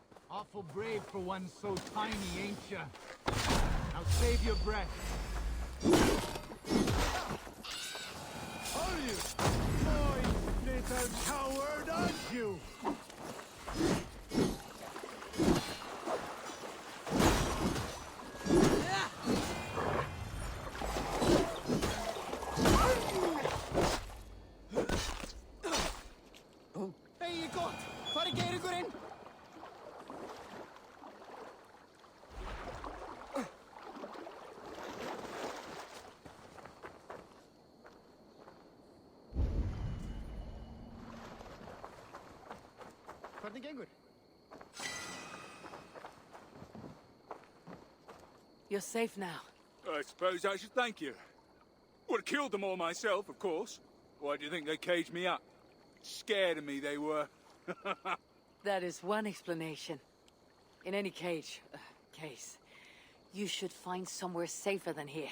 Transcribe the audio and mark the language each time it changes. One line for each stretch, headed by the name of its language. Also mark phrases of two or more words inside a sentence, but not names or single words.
English: Awful brave for one so tiny, ain't ya? Now save your breath. Are you? Boy, little coward, aren't you?
Icelandic: Hey, gott! Hvar Geirugurinn? Hvernig gengur?
English: You're safe now. I suppose I should thank you. Would have killed them all myself, of course. Why do you think they caged me up? Scared of me, they were. That is one explanation. In any case, you should find somewhere safer than here.